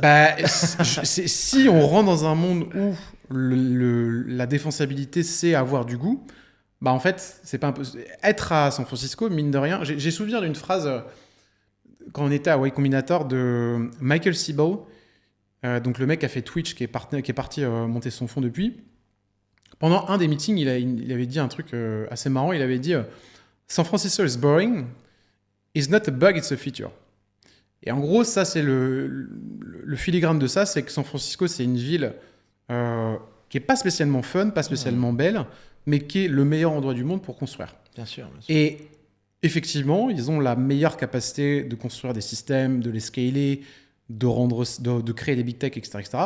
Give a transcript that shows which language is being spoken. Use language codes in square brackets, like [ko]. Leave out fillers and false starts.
[fr] Bah, si on rentre dans un monde où la défensabilité, c'est avoir du goût, bah en fait, c'est pas impossible. Être à San Francisco, mine de rien, j'ai souvenir d'une phrase quand on était à Y Combinator de Michael Seibel, donc le mec qui a fait Twitch, qui est parti monter son fonds depuis. Pendant un des meetings, il avait dit un truc assez marrant. Il avait dit [en] San Francisco is boring, is not a bug, it's a feature. [fr] Et en gros, ça, c'est le filigrane de ça, c'est que San Francisco, c'est une ville qui est pas spécialement fun, pas spécialement belle, mais qui est le meilleur endroit du monde pour construire. Bien sûr, bien sûr. Et effectivement, ils ont la meilleure capacité de construire des systèmes, de les scaler, de créer des big tech, etc. etc.